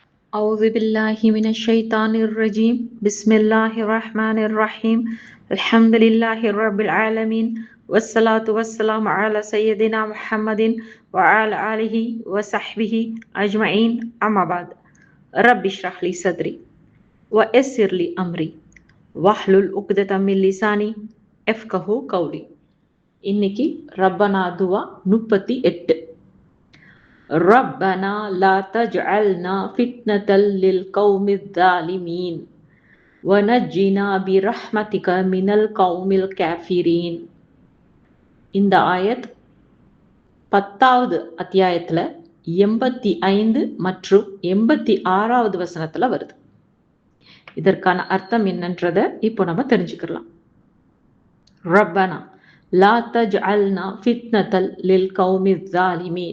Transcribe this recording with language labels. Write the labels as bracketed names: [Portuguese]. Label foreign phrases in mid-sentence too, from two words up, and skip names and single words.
[Arabic] أعوذ بالله من الشيطان الرجيم بسم الله الرحمن الرحيم الحمد لله رب العالمين والصلاة والسلام على سيدنا محمد وعلى آله وصحبه أجمعين أما بعد رب اشرح لي صدري ويسر لي أمري واحلل عقدة من لساني يفقهوا قولي. [Tamil] இன்னைக்கு ரப்பனா துவா 38. [Arabic] ربنا لا تجعلنا فتنة للقوم الظالمين ونجنا برحمتك من القوم الكافرين. [Tamil] இந்த ஆயத் 10வது அத்தியாயத்துல 85 மற்றும் 86வது வசனத்துல வருது. இதற்கான அர்த்தம் என்னன்றத இப்போ நம்ம தெரிஞ்சுக்கலாம். [Arabic] ربنا لا تجعلنا فتنة للقوم الظالمين.